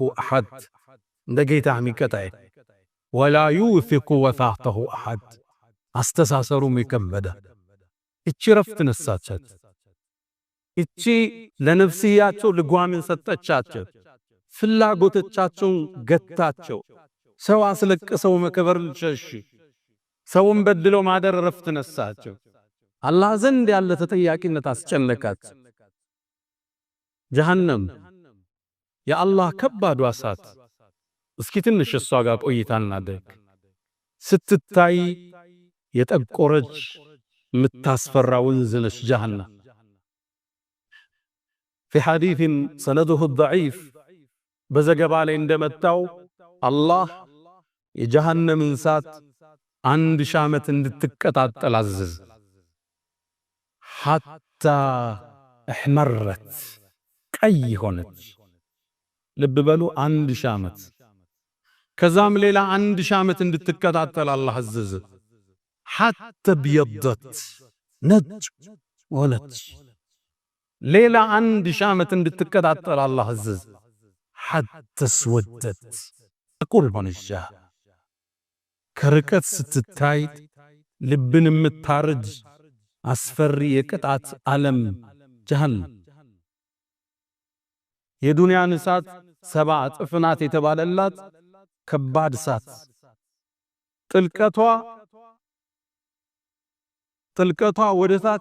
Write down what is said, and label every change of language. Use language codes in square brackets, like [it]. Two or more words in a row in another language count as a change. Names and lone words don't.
[am] አሐድ እንደ ጌታ ሚቀጣይ [ar] ولا يوثق وثاقه أحد [am] አስተሳሰሩም የከበደ እቺ ረፍት ነሳቻት። እቺ ለነፍስያቸው ልጓምን ሰጠቻቸው። ፍላጎቶቻቸውን ገታቸው። ሰው አስለቅሰው መከበር ሸሽ ሰውን በድለው ማደር ረፍት ነሳቸው። አላህ ዘንድ ያለ ተጠያቂነት አስጨነቃቸው። ጀሃነም የአላህ ከባዱ እሳት። እስኪ ትንሽ እሷ ጋር ቆይታ እናድርግ። ስትታይ የጠቆረች የምታስፈራ ወንዝ ነች ጀሃነም። [ar] في حديث سنده الضعيف [am] በዘገባ ላይ እንደመጣው አላህ የጀሃነምን እሳት 1000 ዓመት እንድትቀጣጠል አዘዘ። [ar] حتى احمرت [am] ቀይ ሆነች። ልብ በሉ 1000 ዓመት። ከዛም ሌላ 1000 ዓመት እንድትቀጣጠል አላህ አዘዘ። [ar] حتى ابيضت [am] ነጭ ሆነች። ሌላ 1000 ዓመት እንድትቀጣጠል አላህ አዘዘ። [ar] حتى اسودت [am] ጥቁር ሆነች። ከርቀት ስትታይ ልብን የምታርጅ አስፈሪ የቅጣት ዓለም ጀሃነም። የዱንያን እሳት 7 እጥፍ ናት የተባለላት ከባድ እሳት። ጥልቀቷ ወደታች